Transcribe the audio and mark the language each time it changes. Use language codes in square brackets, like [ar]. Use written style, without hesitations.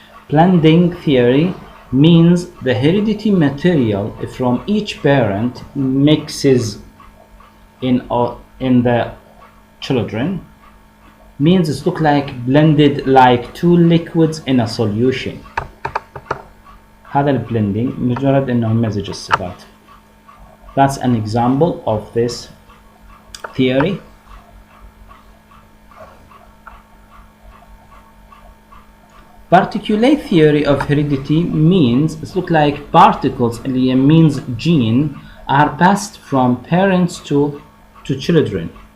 [en] Blending theory means the heredity material from each parent mixes in the children. Means it looks like blended like two liquids in a solution. [ar] هذا الblending مجرد انه يمزج الصفات. [en] That's an example of this theory. Particulate theory of heredity means it looks like particles اللي means gene are passed from parents to children.